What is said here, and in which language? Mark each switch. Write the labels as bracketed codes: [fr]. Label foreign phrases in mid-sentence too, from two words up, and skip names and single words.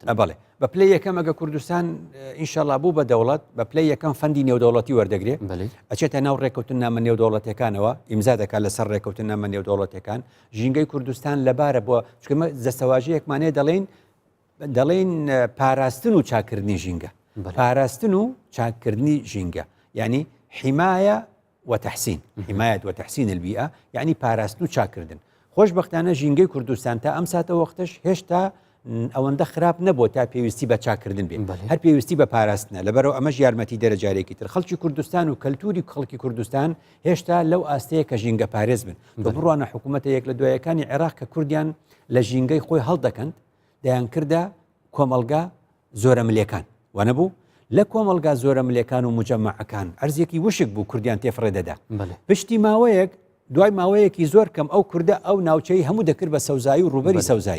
[ckb] بەڵێ بە پلەی یەکەم ئەگە کوردستان ئینشاءڵڵا بوو بە دەوڵەت بە پلەی یەکەم فەندی نێودەوڵەتی وەردەگرێ ئەچێتە ناو ڕێکەوتنامە نێودەوڵەتەکانەوە ئیمزا دەکات لەسەر ڕێکەوتنامە نێودەوڵەتەکان ژینگەی کوردستان لەبارە بۆ چکمە دەستەواژەیەکمانێ دەڵێن پاراستن و چاکردنی ژینگە پاراستن و چاکردنی ژینگە [ar] يعني حماية وتحسين حماية وتحسين البيئة يعني [ckb] باراستن و چاکردن خۆشبەختانە ژینگەی کوردستان تا ئەم ساتە وەختش هێشتا ئەوەندە خراپ نەبووە تا پێویستی بە چاکردن بێ هەر پێویستی بە پاراستنە لەبەرەوە ئەمەش یارمەتی دەرەجارێکی تر خەڵکی کوردستان و کەلتوری خەڵکی کوردستان هێشتا لەو ئاستەیە کە ژینگە پارێز بن بە بڕوانە حکوومەتە یەک لە دوایەکانی عێراق کە کوردیان لە ژینگەی خۆی هەڵدەکەن دەیان کردە کۆمەلگا زۆرە ملێکان وانەبوو لە کۆمەلگا زۆرە ملێکان و مجەمەعەکان ئەرزێکی وشک بوو کوردیان تێفڕێدەدا پشتی ماوەیەک دوای ماوەیەکی زۆر کەم ئەو کوردە ئەو ناوچەی هەموو دەکرد بە سەوزایی و ڕوبەری سەوزایی